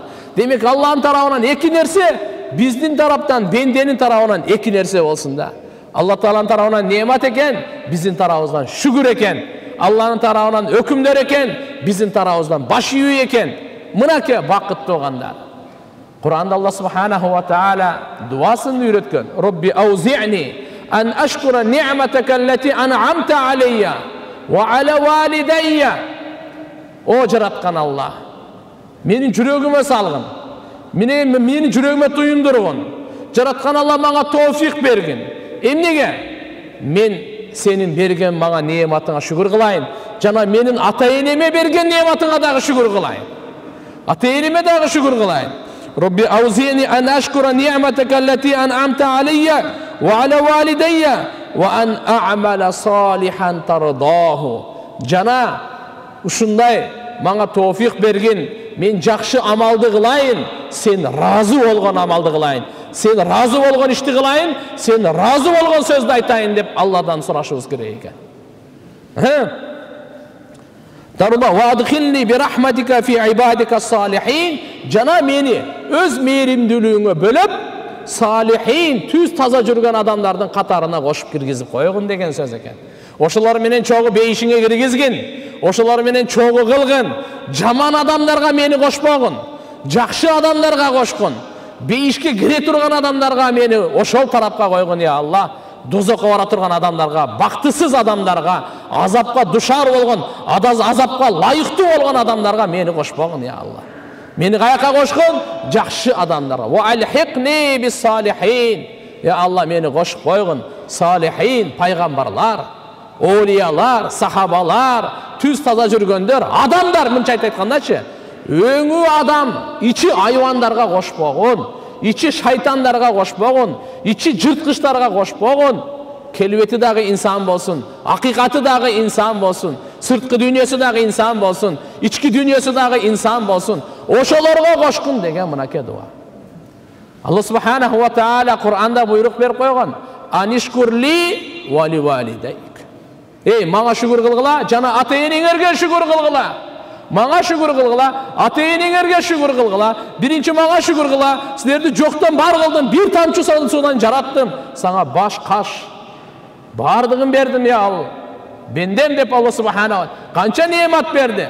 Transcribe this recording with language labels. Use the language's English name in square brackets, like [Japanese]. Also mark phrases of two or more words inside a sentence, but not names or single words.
[Kyrgyz] Демек Алланын тарабынан эки нерсе, биздин тараптан, бенденин тарабынан эки нерсе болсун да. Алла Тааланын тарабынан неамат экен, биздин тарабыбыздан шүгүр экен. Алланын тарабынан өкүмдөр экен, биздин тарабыбыздан баш ийүү экен. Мынаке бакыт тугандар. Кур'анда [Arabic] الله سبحانه وتعالى [Kyrgyz] дуасын үйрөткөн. [Arabic] رب أوزعني أن أشكر نعمتك التي أنعمت علي وعلى والدي. [Kyrgyz] О жараткан Алла, менин жүрөгүмө салгын. Менин жүрөгүмө туюндургун. Жараткан Алла мага тоофик бергин. Эмнеге? Мен сенин берген мага неаматыңа шүгүр кылайын. Жана менин ата-энеме берген неаматыңа дагы шүгүр кылайын. Ата-энеме дагы шүгүр кылайын. [Arabic] رب أوزعني أن أشكر نعمتك التي أنعمت علي وعلى والدي وأن أعمل صالحا ترضاه. [Kyrgyz] Жана ушундай мага тоофик бергин, мен жакшы амалды кылайын, сен разы болгон амалды кылайын. Сен разы болгон ишти кылайын, сен разы болгон сөздү айтайын деп Алладан сурашыбыз керек экен. [Arabic] ترضاه وأدخلني برحمتك في عبادك الصالحين. [Kyrgyz] Жана мени өз мээримдүүлүгүңө бөлөп, салихин, түз таза жүргөн адамдардын катарына кошуп киргизип койгун деген сөз экен. Ошолор менен чогуу бейишиңе киргизгин, ошолор менен чогуу кылгын. Жаман адамдарга мени кошпогун, жакшы адамдарга кошкун. Бейишке кире турган адамдарга мени ошол тарапка койгун я Алла. Дозокко бара турган адамдарга, бактысыз адамдарга, азапка душар болгон, азапка лайыктуу болгон адамдарга мени кошпогун я Алла. Мени каяка кошкун? Жакшы адамдарга. [Arabic] وألحقني بالصالحين. [Kyrgyz] Я Алла, мени кошуп койгун. Салихин, пайгамбарлар, олиялар, сахабалар, түз таза жүргөндөр, адамдар, мынча айткандачы, өңү адам, ичи айвандарга кошпогун, ичи шайтандарга кошпогун, ичи жырткычтарга кошпогун. Келбети дагы инсан болсун, акыйкаты дагы инсан болсун, сырткы дүйнөсү дагы инсан болсун, ички дүйнөсү дагы инсан болсун. Ошолорго кошкун деген мынаке дуа. [Arabic] الله سبحانه وتعالى [Kyrgyz] Кур'анда буйрук берип койгон. [Arabic] أن اشكر لي ولوالديك. [Kyrgyz] Эй, мага шүгүр кылгыла, жана ата-энеңерге шүгүр кылгыла. Мага шүгүр кылгыла, ата-энеңерге шүгүр кылгыла. Биринчи мага шүгүр кыла. Силерди жоктон бар кылдым, бир тамчы суудан жараттым. Сага баш, каш, бардыгын бердим я Алла. Бендем деп Алла Субханаху канча неамат берди.